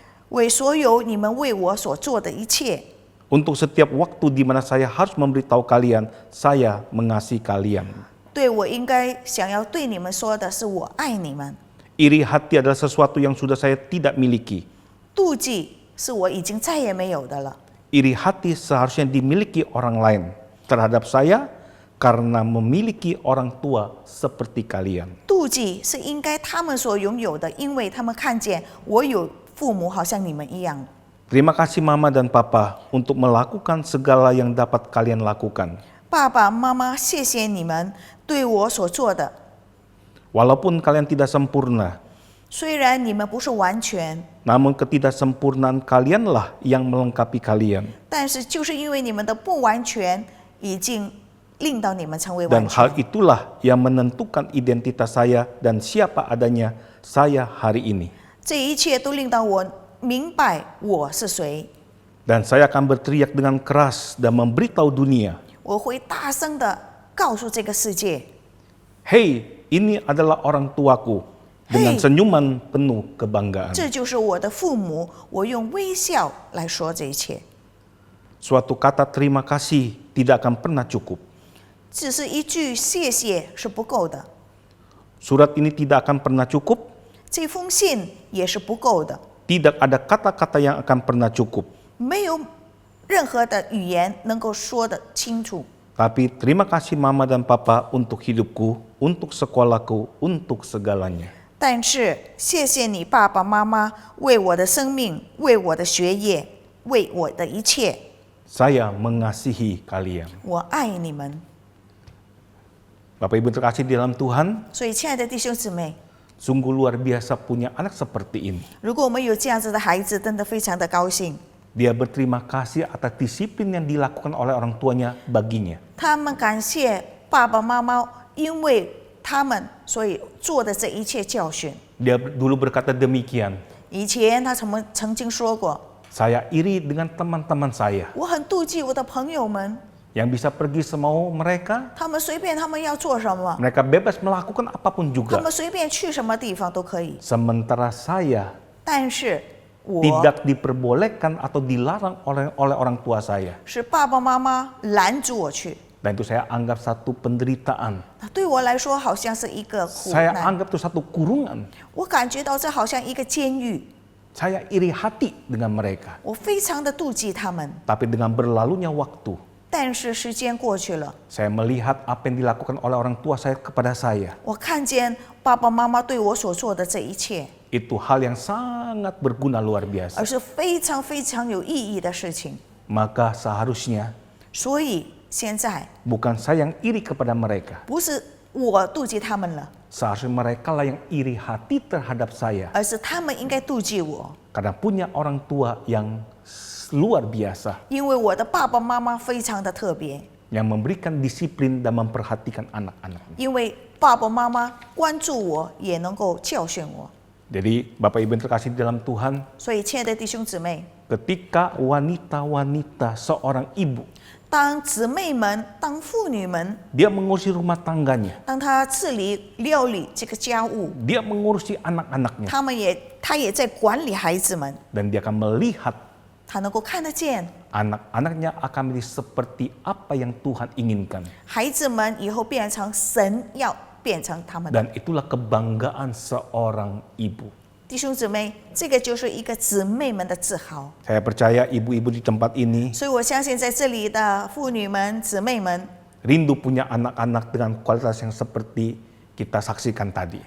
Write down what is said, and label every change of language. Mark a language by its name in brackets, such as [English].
[Chinese] 为所有你们为我所做的一切， [Indonesian] untuk setiap waktu di mana saya harus memberitahu kalian, saya mengasihi kalian. [Chinese] 对我应该想要对你们说的是我爱你们。 [Indonesian] Iri hati adalah sesuatu yang sudah saya tidak miliki. [Chinese] 妒忌是我已经再也没有的了。 [Indonesian] Iri hati seharusnya dimiliki orang lain terhadap saya karena memiliki orang tua seperti kalian. [Chinese] 妒忌是应该他们所拥有的，因为他们看见我有父母好像你们一样。 [Indonesian] Terima kasih Mama dan Papa untuk melakukan segala yang dapat kalian lakukan. [Chinese] 爸爸妈妈，谢谢你们对我所做的。 [Indonesian] Walaupun kalian tidak sempurna, [Chinese] 虽然你们不是完全， [Indonesian] namun ketidaksempurnaan kalianlah yang melengkapi kalian. [Chinese] 但是就是因为你们的不完全，已经令到你们成为 [Indonesian] Dan [Chinese] 完 [Indonesian] hal [Chinese] 全。 [Indonesian] itulah yang menentukan identitas saya dan siapa adanya saya hari ini. [Chinese] 这一切都令到我明白我是谁。 [Indonesian] Dan saya akan berteriak dengan keras dan memberitahu dunia, [Chinese] 我会大声的告诉这个世界， [Indonesian] "Hei, ini adalah orang tuaku." Dengan Hei. senyuman penuh kebanggaan. [Chinese] 这就是我的父母。我用微笑来说这一切。 [Indonesian] Suatu kata terima kasih tidak akan pernah cukup. [Chinese] 只是一句谢谢是不够的， [Indonesian] Surat ini tidak akan pernah cukup. [Chinese] 这封信也是不够的。 [Indonesian] Tidak ada kata-kata yang akan pernah cukup. [Chinese] 没有任何的语言能够说得清楚。 [Indonesian] Tapi terima kasih Mama dan Papa untuk hidupku, untuk sekolahku, untuk segalanya. [Chinese] 但是谢谢你爸爸妈妈为我的生命，为我的学业，为我的一切。 [Indonesian] Saya mengasihi kalian. [Chinese] 我爱你们。 [Indonesian] Bapak Ibu terkasih di dalam Tuhan, [Chinese] 所以，亲爱的弟兄姊妹， [Indonesian] sungguh luar biasa punya anak seperti ini. [Chinese] 如果我们有这样子的孩子，真的非常的高兴。 [Indonesian] Dia berterima kasih atas disiplin yang dilakukan oleh orang tuanya baginya. [Chinese] 他们感谢爸爸妈妈，因为他们所以做的这一切教训。 [Indonesian] Dia dulu berkata demikian, [Chinese] 以前他曾经说过， [Indonesian] saya iri dengan teman-teman saya [Chinese] 我很妒忌我的朋友们， [Indonesian] yang bisa pergi semau mereka, [Chinese] 他们随便他们要做什么， [Indonesian] mereka bebas melakukan apapun [Chinese] 他 [Indonesian] juga. [Chinese] 们随便去什么地方都可以。 [Indonesian] Sementara saya [Chinese] 但是我 [Indonesian] tidak diperbolehkan atau dilarang oleh orang tua saya. [Chinese] 是爸爸妈妈拦住我去， [Indonesian] Dan itu saya anggap satu penderitaan. [Chinese] 对我来说好像是一个苦 [Indonesian] Saya [Chinese] 难， [Indonesian] anggap itu satu kurungan. [Chinese] 我感觉到这好像一个监狱， [Indonesian] Saya iri hati dengan mereka. [Chinese] 我非常的妒忌他们。 [Indonesian] Tapi dengan berlalunya waktu, [Chinese] 但是时间过去了， [Indonesian] saya melihat apa yang dilakukan oleh orang tua saya kepada saya. [Chinese] 我看见爸爸妈妈对我所做的这一切， [Indonesian] Itu hal yang sangat berguna luar biasa. [Chinese] 而是非常非常有意义的事情。 [Indonesian] Maka seharusnya [Chinese] 所以现在 [Indonesian] bukan saya yang iri kepada mereka, [Chinese] 不是我妒忌他们了， [Indonesian] Seharusnya mereka lah yang iri hati terhadap saya. [Chinese] 而是他们应该妒忌我， [Indonesian] Karena punya orang tua yang luar biasa. [Chinese] 因为我的爸爸妈妈非常的特别， [Indonesian] Yang memberikan disiplin dan memperhatikan anak-anaknya. [Chinese] 因为爸爸妈妈关注我，也能够教训我。 [Indonesian] Jadi Bapak Ibu yang terkasih di dalam Tuhan, [Chinese] 所以，亲爱的弟兄姊妹， [Indonesian] ketika wanita-wanita seorang ibu, [Chinese] 当姊妹们、当妇女们， [Indonesian] dia mengurusi rumah tangganya, [Chinese] 当她治理、料理这个家务， [Indonesian] dia mengurusi anak-anaknya, [Chinese] 她也在管理孩子们， [Indonesian] dan dia akan melihat [Chinese] 她能够看得见 [Indonesian] anak-anaknya akan menjadi seperti apa yang Tuhan inginkan. [Chinese] 孩子们以后变成神要变成他们的。 [Indonesian] Dan itulah kebanggaan seorang ibu. [Chinese] 弟兄姊妹，这个就是一个姊妹们的自豪。 [Indonesian] Saya percaya ibu-ibu di tempat ini [Chinese] 所以我相信在这里的妇女们、姊妹们， [Indonesian] rindu punya anak-anak dengan kualitas yang seperti kita saksikan tadi.